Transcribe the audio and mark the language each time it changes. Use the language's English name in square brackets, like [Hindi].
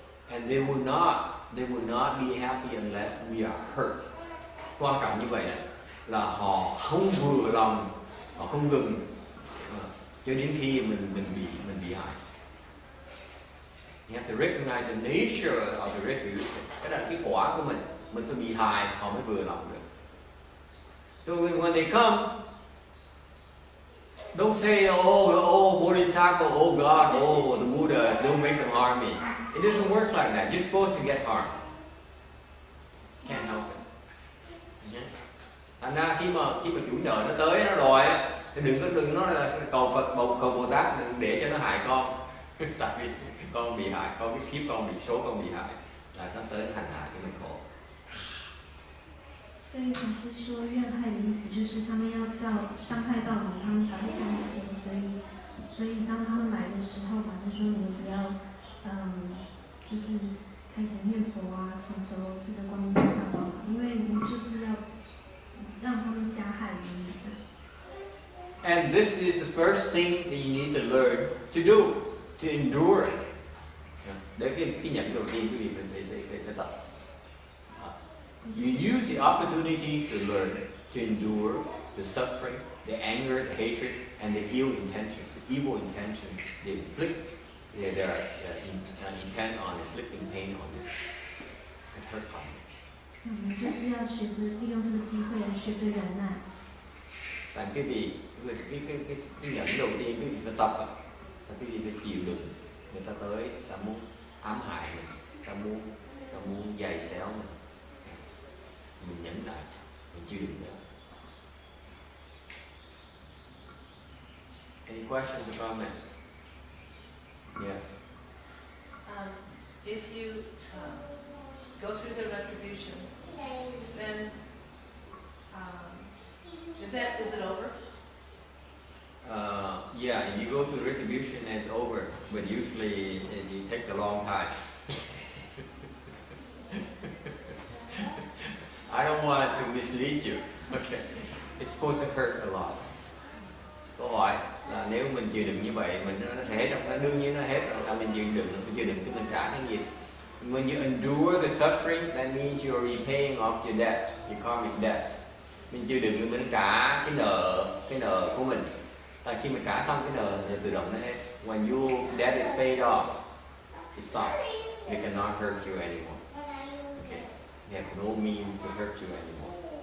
[English] And they will not be happy unless we are hurt. [Vietnamese] Quan trọng như vậy là họ không vừa lòng, họ không ngừng cho đến khi mình bị hại. [English] You have to recognize the nature of the retribution. [Vietnamese] Cái đó là cái quả của mình phải bị hại họ mới vừa lòng được. [English] So when they come, don't say, oh, Bodhisattva, oh God, oh, the Buddhas, don't make them harm me. It doesn't work like that. You're supposed to get harmed. Can't help it. Okay? [Vietnamese] Thành ra khi mà chủ nợ nó tới, nó đòi á, Đừng nói là cầu Phật, cầu Bồ Tát đừng để cho nó hại con. Tại vì con bị hại, con cái kiếp con bị số con bị hại là nó tới hành hạ cho mình khổ. [Chinese] 所以法师说怨害的意思就是他们要到伤害到你，他们才会甘心。所以当他们来的时候，法师说你们不要，就是开始念佛啊，请求这个观音菩萨帮忙，因为你就是要让他们加害于你这样。 [English] And this is the first thing that you need to learn to do, to endure it. [Vietnamese] Đấy cái nhận đầu tiên quý vị phải tập. [English] You use the opportunity to learn, to endure the suffering, the anger, the hatred, and the ill intentions, the evil intentions. They inflict, they are intent on inflicting pain on you and hurt on you. [Chinese] 我们就是要学着利用这个机会来学着忍耐。 [Vietnamese] Tại cái nhận đầu tiên quý vị phải tập á, là quý vị phải chịu đựng người ta tới, ta muốn ám hại mình, ta muốn giày xéo mình nhẫn nại, mình chịu đựng được. [English] Any questions or comments? Yes. If you go through the retribution, then is it over? Yeah, if you go through retribution, it's over, but usually it takes a long time. I don't want to mislead you. Okay, it's supposed to hurt a lot. [Vietnamese] Câu hỏi là nếu mình chịu đựng như vậy, nó sẽ hết không? Đương nhiên nó hết rồi. Mình chịu đựng thì mình trả cái gì? [English] When you endure the suffering, that means you are repaying off your debts, your karmic debts. [Vietnamese] Mình chịu đựng thì mình trả cái nợ của mình. Tại khi mình trả xong cái nợ là tự động nó hết. [English] When your debt is paid off, it stops. They cannot hurt you anymore. Okay, they have no means to hurt you anymore.